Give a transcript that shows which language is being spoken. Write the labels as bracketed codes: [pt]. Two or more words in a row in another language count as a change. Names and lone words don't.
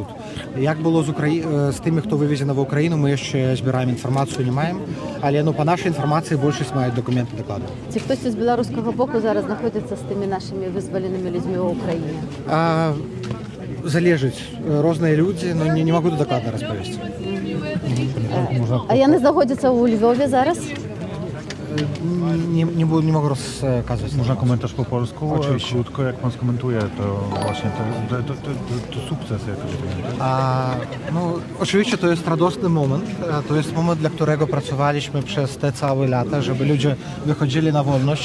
[be] Як было з тымі, хто вывезены ва Ўкраіну, мы яшчэ збіраем інфармацыю, не маем, але па нашай інфармацыі большасць маюць дакументы дакладу. Ці хтосьці з беларускага боку зараз знаходзіцца з тымі нашымі вызваленымі людзьмі ў Украіне? Залежыць. Розныя людзі, но не магу дакладна распавесці. А яны знаходзяцца ў Львове зараз? [pl] Nie mogę rozkazać. Można komentarz po polsku? Oczywiście. Krótko, jak pan skomentuje, to właśnie to sukces jakoś. No, oczywiście to jest radosny moment. To jest moment, dla którego pracowaliśmy przez te całe lata, żeby ludzie wychodzili na wolność.